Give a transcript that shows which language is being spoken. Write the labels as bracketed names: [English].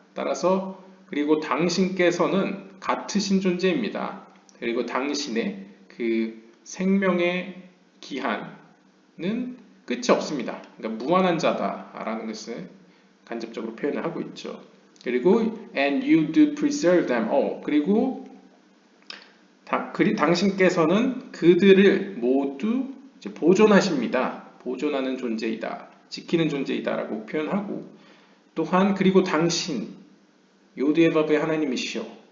[Korean] 따라서 그리고 당신께서는 같으신 존재입니다. 그리고 당신의 그 생명의 기한은 끝이 없습니다. 그러니까 무한한 자다라는 것을 간접적으로 표현을 하고 있죠. 그리고 [English] and you do preserve them all. [Korean] 그리고 당신께서는 그들을 모두 이제 보존하십니다. 보존하는 존재이다. 지키는 존재이다라고 표현하고 또한 그리고 당신 요드에바브의 하나님이시오.